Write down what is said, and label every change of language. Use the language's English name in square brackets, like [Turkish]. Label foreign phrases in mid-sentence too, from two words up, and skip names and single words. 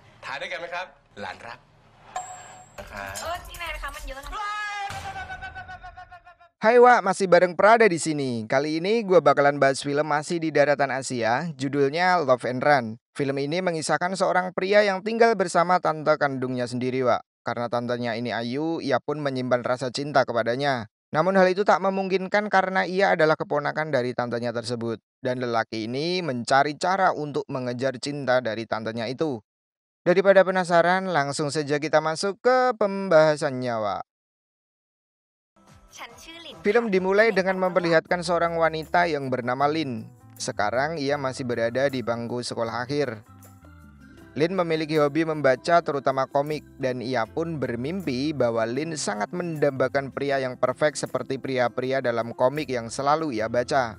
[Thai] ถ่ายด้วยกันไหมครับหลานรักนะครับ นี่นายนะคะมันเยอะนะ [Indonesian] Hai Wak, masih bareng Prada di sini. Kali ini gue bakalan bahas film masih di daratan Asia, judulnya Love and Run. Film ini mengisahkan seorang pria yang tinggal bersama tante kandungnya sendiri, Wak. Karena tantenya ini ayu, ia pun menyimpan rasa cinta kepadanya. Namun hal itu tak memungkinkan karena ia adalah keponakan dari tantenya tersebut. Dan lelaki ini mencari cara untuk mengejar cinta dari tantenya itu. Daripada penasaran, langsung saja kita masuk ke pembahasannya, Wak. [Thai] ฉันชื่อหลิน [Indonesian] Film dimulai dengan memperlihatkan seorang wanita yang bernama Lin. Sekarang ia masih berada di bangku sekolah akhir. Lin memiliki hobi membaca terutama komik dan ia pun bermimpi bahwa Lin sangat mendambakan pria yang perfect seperti pria-pria dalam komik yang selalu ia baca.